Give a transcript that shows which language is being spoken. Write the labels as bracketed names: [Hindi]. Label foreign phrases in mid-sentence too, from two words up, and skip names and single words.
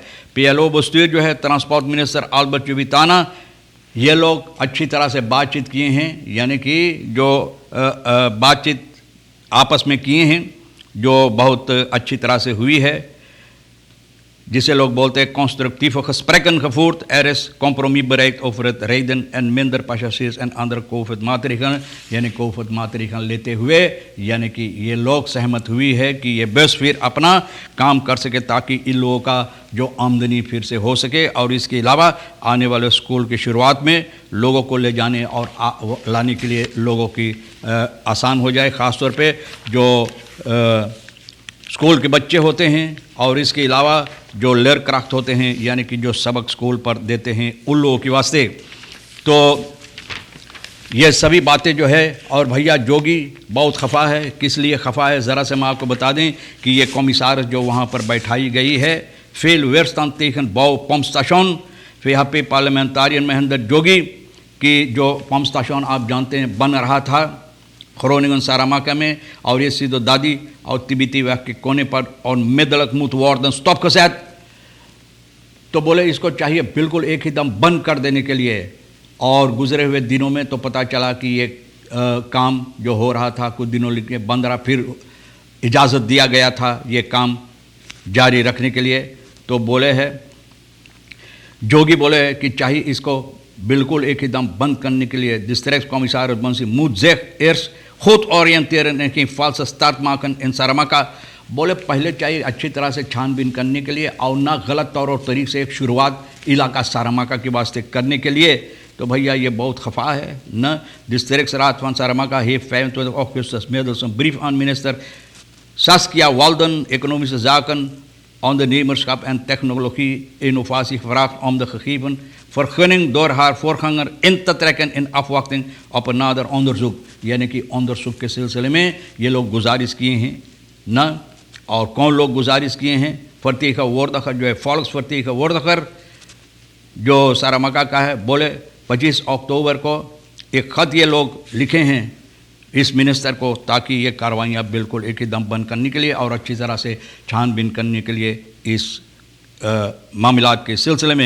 [Caribbean Hindustani] PLO बस्तूर जो है ट्रांसपोर्ट मिनिस्टर अल्बर्ट जुबिताना, ये लोग अच्छी तरह से बातचीत किए हैं, यानी कि जो बातचीत आपस में किए हैं जो बहुत अच्छी तरह से हुई है, जिसे लोग बोलते हैं [Dutch] constructieve gesprekken gevoerd. is compromis bereikt over het rijden en minder passagiers en andere COVID-maatregelen, [Caribbean Hindustani] यानी COVID मातरीखन लेते हुए, यानी कि ये लोग सहमत हुई है कि ये बस फिर अपना काम कर सके ताकि इन लोगों का जो आमदनी फिर से हो सके। और इसके अलावा आने वाले स्कूल की शुरुआत में लोगों को ले जाने और लाने के लिए लोगों की आसान हो जाए, ख़ास तौर पे जो स्कूल के बच्चे होते हैं और इसके अलावा जो लेयरक्राफ्ट होते हैं, यानी कि जो सबक स्कूल पर देते हैं, उन लोगों के वास्ते। तो ये सभी बातें जो है, और भैया जोगी बहुत खफा है। किस लिए खफा है ज़रा से मैं आपको बता दें कि ये कॉमिसार जो वहाँ पर बैठाई गई है, [Dutch] fel verzet tegen bouw pompstation [Caribbean Hindustani] VHP पार्लियामेंटारियन महेंद्र जोगी की जो पंप स्टेशन आप जानते हैं बन रहा था Groningen Saramaka में, और ये सीधो दादी और तिब्बती वह के कोने पर और [Dutch] onmiddellijk moet worden stop gezet. [Caribbean Hindustani] तो बोले इसको चाहिए बिल्कुल एक ही दम बंद कर देने के लिए। और गुजरे हुए दिनों में तो पता चला कि ये काम जो हो रहा था कुछ दिनों के बंद रहा, फिर इजाज़त दिया गया था ये काम जारी रखने के लिए। तो बोले है जोगी बोले कि चाहिए इसको बिल्कुल एक ही दम बंद करने के लिए। [Dutch] Districtscommissaris Bansi moet zich eerst goed oriënteren en geen valse start maken in Saramaka। [Caribbean Hindustani] बोले पहले चाहिए अच्छी तरह से छानबीन करने के लिए और ना गलत तौर और तरीके से एक शुरुआत इलाका सारामाका के वास्ते करने के लिए। तो भैया ये बहुत खफा है न। [Dutch] Districtsraad van Saramaka heeft 25 augustus middels een brief aan minister Saskia Walden, economische zaken, ondernemerschap en technologie innovatie gevraagd om de gegeven vergunning door haar voorganger in te trekken in afwachting op een nader onderzoek। [Caribbean Hindustani] यानी कि onderzoek के सिलसिले में ये लोग गुजारिश किए हैं न। और कौन लोग गुजारिश किए हैं? vertegenwoordiger जो है volksvertegenwoordiger जो सारामाका का है, बोले 25 अक्टूबर को एक ख़त ये लोग लिखे हैं इस मिनिस्टर को ताकि ये कार्रवाइयाँ बिल्कुल एक ही दम बंद करने के लिए और अच्छी तरह से छानबीन करने के लिए इस मामलात के सिलसिले में।